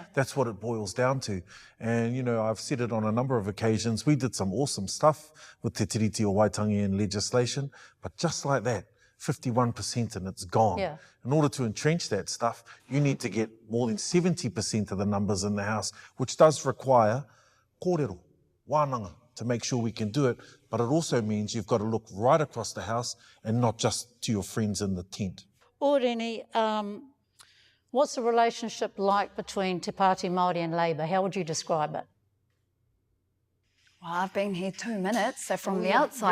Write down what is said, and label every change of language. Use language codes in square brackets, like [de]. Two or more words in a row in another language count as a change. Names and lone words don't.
[en] That's what it boils down to. And, you know, I've said it on a number of occasions. We did some awesome stuff with Te Tiriti o Waitangi and legislation, but just like that, 51% and it's gone. Yeah. In order to entrench that stuff, you need to get more than 70% of the numbers in the House, which does require [mi] kōrero, wānanga, [en] to make sure we can do it, but it also means you've got to look right across the House and not just to your friends in the tent. Oriini, what's the relationship like between Te Pāti Māori and Labour? How would you describe it? Well, I've been here 2 minutes, so from the outside